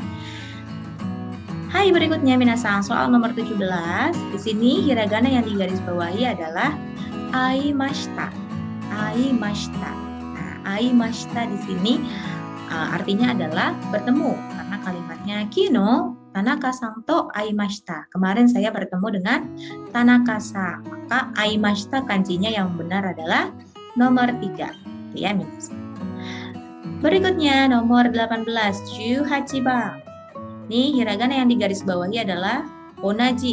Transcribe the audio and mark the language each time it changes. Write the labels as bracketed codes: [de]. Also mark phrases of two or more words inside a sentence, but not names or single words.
[id] Hai, berikutnya minasang, soal nomor 17. Di sini hiragana yang digarisbawahi adalah aimashita. Aimashita. Nah, aimashita di sini artinya adalah bertemu, karena kalimatnya [ja] 昨日 田中さん と 会いました. [id] Kemarin saya bertemu dengan Tanaka-san. Maka aimashita kanjinya yang benar adalah nomor 3. Ya, minasan. Berikutnya nomor 18, 18 bang. Nih, hiragana yang digaris bawahi adalah onaji.